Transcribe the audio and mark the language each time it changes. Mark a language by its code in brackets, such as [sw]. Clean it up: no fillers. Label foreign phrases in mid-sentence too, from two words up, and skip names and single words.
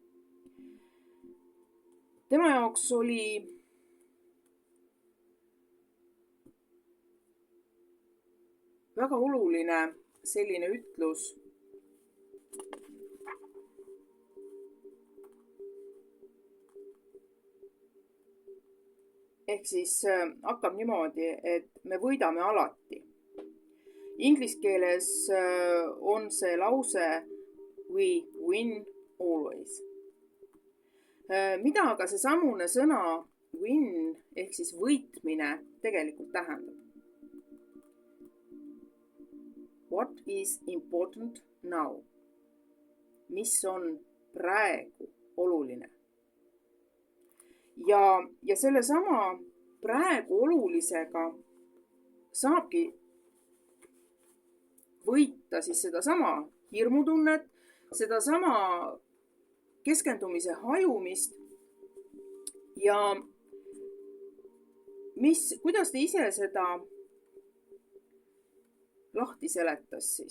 [et] Tema jaoks oli väga oluline selline ütlus, ehk siis hakkab niimoodi, et me võidame alati. Inglise keeles on see lause [en] we win always. [et] Mida aga see samune sõna win ehk siis võitmine tegelikult tähendab? [en] What is important now? [et] Mis on praegu oluline? ja sellesama praegu olulisega saabki võita siis sedasama hirmutunnet, sedasama keskendumise hajumist ja kuidas ta ise seda lahti seletas siis?